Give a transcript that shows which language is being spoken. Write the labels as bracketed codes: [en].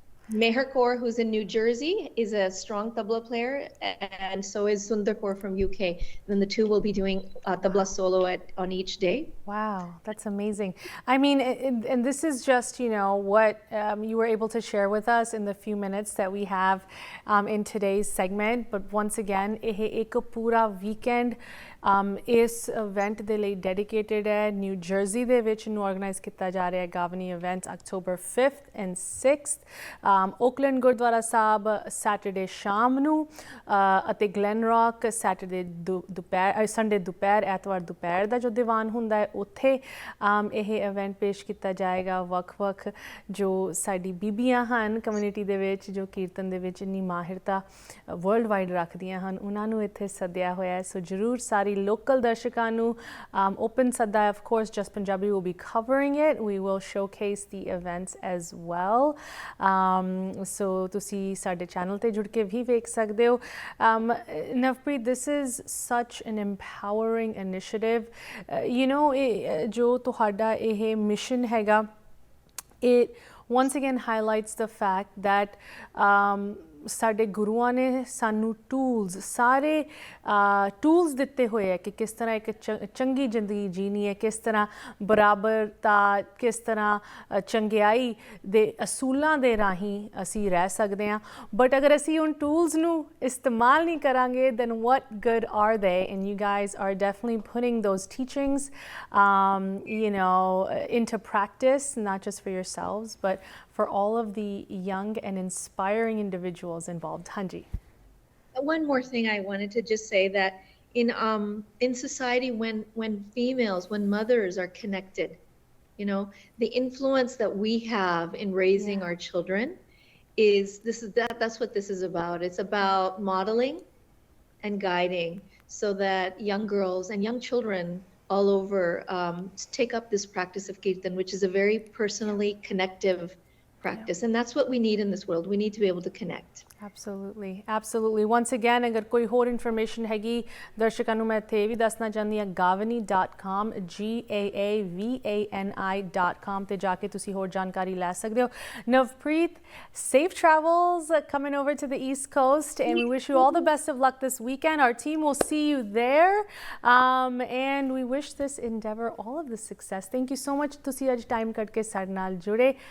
[en] Meher Kaur, who's in New Jersey, is a strong tabla player, and so is Sundar Kaur from UK. Then the 2 will be doing tabla solo on each day. Wow, that's amazing. I mean, and this is just, you know, what you were able to share with us in the few minutes that we have in today's segment. But once again, [pa] ਇਹ ਇੱਕ ਪੂਰਾ weekend ਇਸ event ਦੇ ਲਈ dedicated ਹੈ. New jersey ਦੇ ਵਿੱਚ ਨੂੰ organize ਕੀਤਾ ਜਾ ਰਿਹਾ ਹੈ Gaavani event [en] October 5th and 6th. [pa] Oakland Gurdwara Sahib Saturday ਸ਼ਾਮ ਨੂੰ ਅਤੇ Glen Rock Saturday ਦੁਪਹਿਰ Sunday ਦੁਪਹਿਰ ਐਤਵਾਰ ਦੁਪਹਿਰ ਦਾ ਜੋ ਦੀਵਾਨ ਹੁੰਦਾ ਹੈ ਉੱਥੇ ਇਹ event ਪੇਸ਼ ਕੀਤਾ ਜਾਏਗਾ. ਵੱਖ-ਵੱਖ ਜੋ ਸਾਡੀ ਬੀਬੀਆਂ ਹਨ ਕਮਿਊਨਿਟੀ ਦੇ ਵਿੱਚ ਜੋ ਕੀਰਤਨ ਦੇ ਵਿੱਚ ਇੰਨੀ ਮਾਹਿਰਤਾ ਵਰਲਡ ਵਾਈਡ ਰੱਖਦੀਆਂ ਹਨ ਉਹਨਾਂ ਨੂੰ ਇੱਥੇ ਸੱਦਿਆ ਹੋਇਆ ਹੈ. ਸੋ ਜ਼ਰੂਰ ਸਾਰੀ local ਦਰਸ਼ਕਾਂ ਨੂੰ open ਸੱਦਾ. [en] Of course, JUS Punjabi will be covering it. We will showcase the events as well. [pa] So ਤੁਸੀਂ ਸਾਡੇ ਚੈਨਲ ਤੇ ਜੁੜ ਕੇ ਵੀ ਵੇਖ ਸਕਦੇ ਹੋ. [en] Navpreet, this is such an empowering initiative. You know, [pa] ਜੋ ਤੁਹਾਡਾ ਇਹ mission ਹੈਗਾ, [en] it once again highlights the fact that [pa] ਸਾਡੇ ਗੁਰੂਆਂ ਨੇ ਸਾਨੂੰ ਟੂਲਸ ਸਾਰੇ ਟੂਲਸ ਦਿੱਤੇ ਹੋਏ ਹੈ ਕਿ ਕਿਸ ਤਰ੍ਹਾਂ ਇੱਕ ਚੰਗੀ ਜ਼ਿੰਦਗੀ ਜੀਣੀ ਹੈ, ਕਿਸ ਤਰ੍ਹਾਂ ਬਰਾਬਰਤਾ, ਕਿਸ ਤਰ੍ਹਾਂ ਚੰਗਿਆਈ ਦੇ ਅਸੂਲਾਂ ਦੇ ਰਾਹੀਂ ਅਸੀਂ ਰਹਿ ਸਕਦੇ ਹਾਂ. ਬਟ ਅਗਰ ਅਸੀਂ ਉਨ ਟੂਲਸ ਨੂੰ ਇਸਤੇਮਾਲ ਨਹੀਂ ਕਰਾਂਗੇ [en] then what good are they? And you guys are definitely putting those teachings you know, into practice, not just for yourselves but for all of the young and inspiring individuals involved. [pa] Hanji. [en] One more thing I wanted to just say, that in society when females, when mothers are connected, you know, the influence that we have in raising our children that's what this is about. It's about modeling and guiding so that young girls and young children all over take up this practice of Kirtan, which is a very personally connective practice. And that's what we need in this world. We need to be able to connect. Absolutely, absolutely. Once again, [pa] agar koi ਹੋਰ information ਹੈਗੀ ਦਰਸ਼ਕਾਂ ਨੂੰ ਮੈਂ ਇੱਥੇ ਵੀ ਦੱਸਣਾ ਚਾਹੁੰਦੀ ਹਾਂ gaavani.com gaavani.com ਤੇ ਜਾ ਕੇ ਤੁਸੀਂ ਹੋਰ ਜਾਣਕਾਰੀ ਲੈ ਸਕਦੇ ਹੋ. [en] Navpreet, safe travels coming over to the East Coast, and we wish you all the best of luck this weekend. Our team will see you there, and we wish this endeavor all of the success. Thank you so much [pa] ਤੁਸੀਂ ਅੱਜ time ਕੱਢ ਕੇ ਸਾਡੇ ਨਾਲ ਜੁੜੇ.